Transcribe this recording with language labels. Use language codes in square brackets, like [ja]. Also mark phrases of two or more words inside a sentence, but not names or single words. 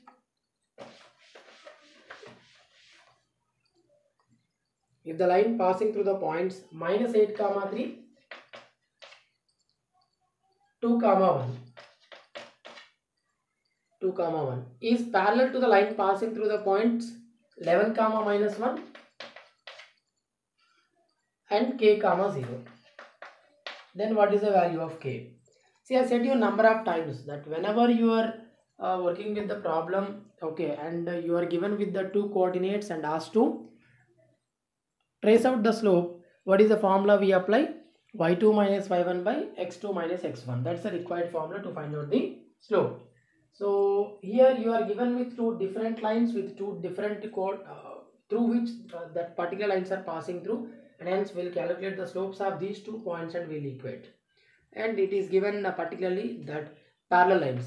[en] minus 8 comma 3, 2 comma 1 is parallel to the line passing through the points 11 comma minus 1 and k comma 0, then what is the value of k? See, I said you a number of times that whenever you are working with the problem, okay, and you are given with the two coordinates and asked to trace out the slope, what is the formula we apply? y2 minus y1 by x2 minus x1. That's the required formula to find out the slope. So here you are given with two different lines with two different through which that particular lines are passing through, and hence we'll calculate the slopes of these 2 points and we'll equate. And it is given particularly that parallel lines.